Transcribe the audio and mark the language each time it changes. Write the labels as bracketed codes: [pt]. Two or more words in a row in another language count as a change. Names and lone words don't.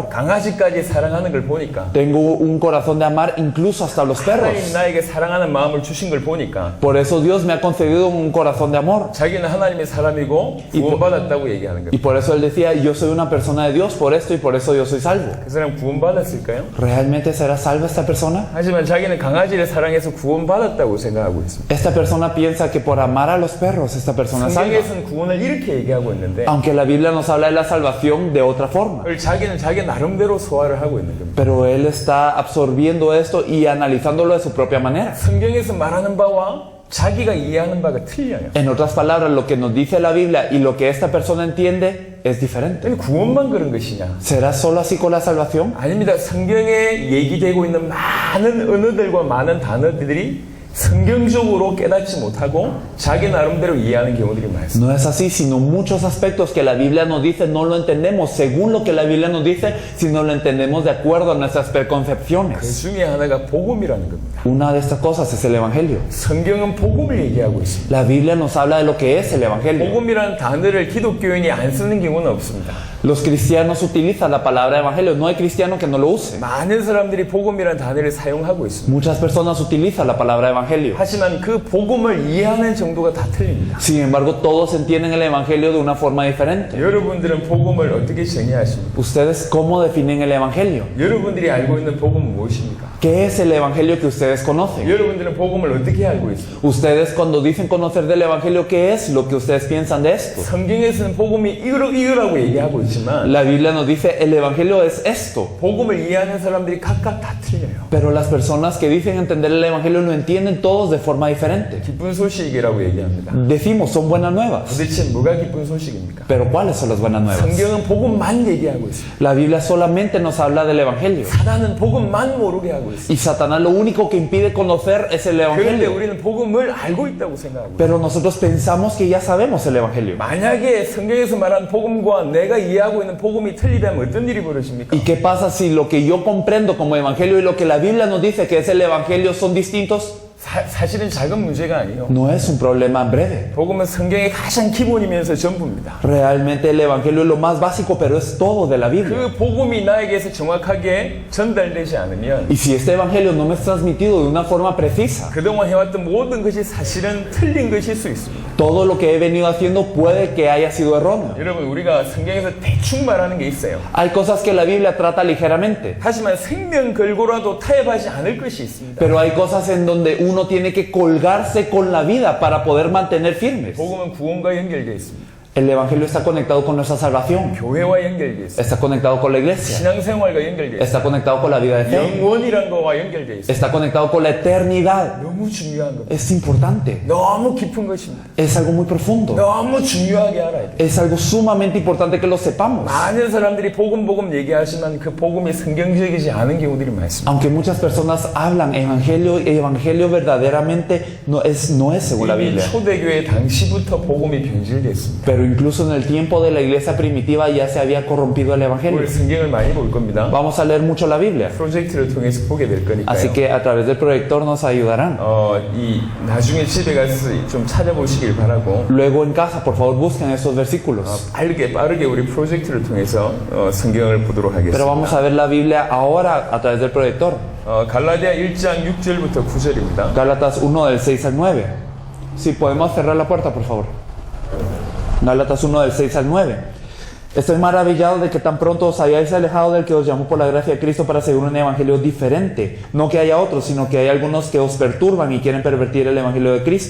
[ko] 강아지까지 사랑하는 걸 보니까 [es] tengo un corazón de amar incluso hasta los perros. [ko] 하나님 나에게 사랑하는 마음을 주신 걸 보니까 [es] Por eso Dios me ha concedido un corazón de amor. [ko] 자기는 하나님의 사람이고 구원받았다고 얘기하는 [es] Y [ko] 겁니다. [es] por eso Él decía, yo soy una persona de Dios por esto y por eso yo soy salvo. [ko] 그 사람 구원받았을까요? [es] ¿Realmente será salva esta persona? [ko] 하지만 자기는 강아지를 사랑해서 구원받았다고 생각하고 있습니다. [es] Esta persona piensa que por amar a los perros, esta persona es salva. [ko] 성경에서는 구원을 이렇게 얘기하고 있는데 [es] Aunque la Biblia nos habla de la salvación de otra forma. [ko] 자기는 자기 나름대로 소화를 하고 있는 겁니다. [es] Pero Él está absorbiendo esto y analizándolo de su propia manera. [ko] 성경에서 말하는 바와 자기가 이해하는 바가 틀려요. [es] En otras palabras, lo que nos dice la Biblia y lo que esta persona entiende es diferente. [ko] 구원만 그런 것이냐? [es] ¿Será solo así con la salvación? [ko] 아닙니다. 성경에 얘기되고 있는 많은 언어들과 많은 단어들이 성경적으로 깨닫지 못하고 자기 나름대로 이해하는 경우들이 많습니다. [es] No es así, sino muchos aspectos que la Biblia nos dice no lo entendemos según lo que la Biblia nos dice, sino lo entendemos de acuerdo a nuestras [ko] 그 [es] preconcepciones. [ko] 중에 하나가 복음이라는 겁니다. [es] Una de estas cosas es el Evangelio. [ko] 성경은 복음을 얘기하고 있습니다. [es] La Biblia nos habla de lo que es el Evangelio. [ko] 복음이라는 단어를 기독교인이 안 쓰는 경우는 없습니다. [es] Los cristianos utilizan la palabra Evangelio, no hay cristiano que no lo use. [ko] 많은 사람들이 복음이라는 단어를 사용하고 있습니다. [es] Muchas personas utilizan la palabra Evangelio. [ko] 하지만 그 복음을 이해하는 정도가 다 틀립니다. [es] Sin embargo, todos entienden el Evangelio de una forma diferente. [ko] 여러분들은 복음을 어떻게 정의하십니까? [es] ¿Ustedes cómo definen el Evangelio? [ko] 여러분들이 알고 있는 복음은 무엇입니까? [es] ¿Qué es el Evangelio que ustedes conocen? [ko] 여러분들은 복음을 어떻게 알고 있습니까? [es] Ustedes cuando dicen conocer del Evangelio, ¿qué es lo que ustedes piensan de esto? [ko] 성경에서는 복음이 이거라고 얘기하고 있지만 [es] La Biblia nos dice el Evangelio es esto. [ko] 복음을 이해하는 사람들이 각각 다 틀려요. [es] Pero las personas que dicen entender el Evangelio lo entienden todos de forma diferente. [ko] 기쁜 소식이라고 얘기합니다. [es] Decimos, son buenas nuevas. [ko] 도대체 뭐가 기쁜 소식입니까? [es] Pero ¿cuáles son las buenas nuevas? [ko] 성경은 복음만 얘기하고 있습니다. [es] La Biblia solamente nos habla del Evangelio. [ko] 사단은 복음만 모르게 하고 있습니다. [es] Y Satanás lo único que impide conocer es el [ko] 그런데 [es] Evangelio. [ko] 우리는 복음을 알고 있다고 생각하고 있습니다. [es] Pero nosotros pensamos que ya sabemos el Evangelio. [ko] 만약에 성경에서 말한 복음과 내가 이해하고 있는 복음이 틀리다면 어떤 일이 벌어집니까? [es] ¿Y qué pasa si lo que yo comprendo como Evangelio y lo que la Biblia nos dice que es el Evangelio son distintos? [ko] 사실은 작은 문제가 아니에요. [es] No es un problema breve. [ko] 복음은 성경의 가장 기본이면서 전부입니다. [es] Realmente el Evangelio es lo más básico, pero es todo de la Biblia. [ko] 그 복음이 나에게서 정확하게 전달되지 않으면 [es] Y si este Evangelio no me es transmitido de una forma precisa, [ko] 그동안 해왔던 모든 것이 사실은 틀린 것일 수 있습니다. [es] todo lo que he venido haciendo puede que haya sido erróneo. [ko] 여러분, 우리가 성경에서 대충 말하는 게 있어요. [es] Hay cosas que la Biblia trata ligeramente, [ko] 하지만 생명 걸고라도 타협하지 않을 것이 있습니다. [es] pero hay cosas en donde uno tiene que colgarse con la vida para poder mantener firmes. [ko] 복음은 구원과 연결되어 있습니다. [es] El Evangelio está conectado con nuestra salvación, [ko] 교회와 연결되어 있습니다. [es] está conectado con la iglesia, [ko] 신앙생활과 연결되어 있습니다. [es] está conectado con la vida de fe, [ko] 영원이란 거와 연결되어 있습니다. [es] está conectado con la eternidad. [ko] 너무 중요한 겁니다. [es] Es importante, [ko] 너무 깊은 것입니다. [es] es algo muy profundo, [ko] 너무 중요하게 알아야 돼요. [es] es algo sumamente importante que lo sepamos. [ko] 많은 사람들이 복음 얘기하지만 그 복음이 성경적이지 않은 경우들이 많습니다. [es] Aunque muchas personas hablan evangelio verdaderamente no es según la [ko] 이미 [es] Biblia. [ko] 초대교회 당시부터 복음이 변질됐습니다. [es] Pero incluso en el tiempo de la iglesia primitiva ya se había corrompido el evangelio. [ko] 오늘 성경을 많이 볼 겁니다. [es] Vamos a leer mucho la Biblia, [ko] 프로젝트를 통해서 보게 될 거니까요. [es] así que a través del proyector nos ayudarán. [ko] 이 나중에 집에 가서 좀 찾아보시길 바라고 [es] Luego en casa, por favor, busquen esos versículos. [ko] 빠르게 우리 프로젝트를 통해서 성경을 보도록 [es] Pero [ko] 하겠습니다. [es] vamos a ver la Biblia ahora a través del proyector. [ko] 갈라디아 1장 6절부터 9절입니다. [es] Gálatas 1 del 6 al 9. Si podemos cerrar la puerta, por favor. Gálatas 1 del 6 al 9. Estoy maravillado de que tan pronto os hayáis alejado del que os llamó por la gracia de Cristo para seguir un evangelio diferente. No que haya otros, sino que hay algunos que os perturban y quieren pervertir el evangelio de Cristo.